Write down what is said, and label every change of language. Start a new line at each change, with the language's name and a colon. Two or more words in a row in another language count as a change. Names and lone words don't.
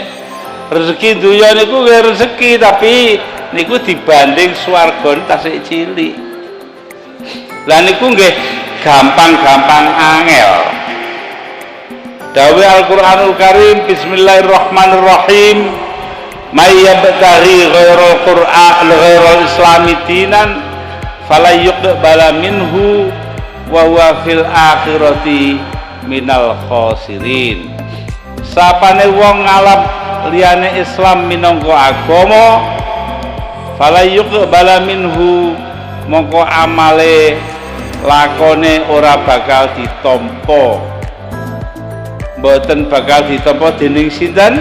Javanese: Rezeki dunya niku nggih rezeki tapi niku dibanding swarga tasik cilik. Lah niku nggih gampang-gampang angel.
Arabic: Dawuh القرآن الكريم بسم الله الرحمن الرحيم من يبتغ غير القرآن غير الإسلام دينا فلا يقبل منه وهو في الآخرة من الخاسرين.
Javanese: Sapane wong ngalap liyane Islam minangka agama
Arabic: فلا يقبل منه
Javanese: mongko amale lakone ora bakal ditampa, mboten bakal ditampa dening sinten?